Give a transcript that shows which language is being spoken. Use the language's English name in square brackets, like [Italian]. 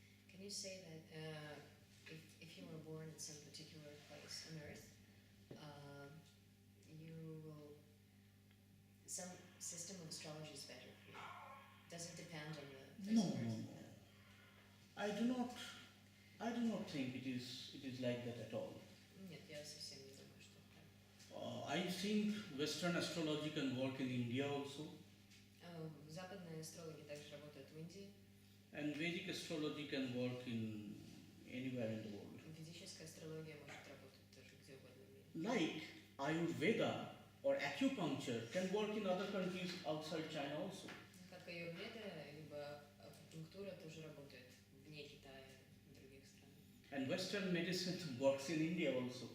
[English] Can you say that if you were born in some particular place on Earth, you will some system of astrology is better for you? Does it depend on the place No, on no, Earth? no. I do not think it is like that at all. [Russian] Нет, я совсем не думаю, что так. [English] I think Western astrology can work in India also, [Russian] Западные астрологи также работают в Индии. [English] and Vedic astrology can work in anywhere in the world. [Russian] Ведическая астрология может работать тоже где угодно в мире. [English] Like Ayurveda or acupuncture can work in other countries outside China also. [Russian] Как аюрведа, либо акупунктура тоже работает вне Китая и других стран. [English] And Western medicine works in India also.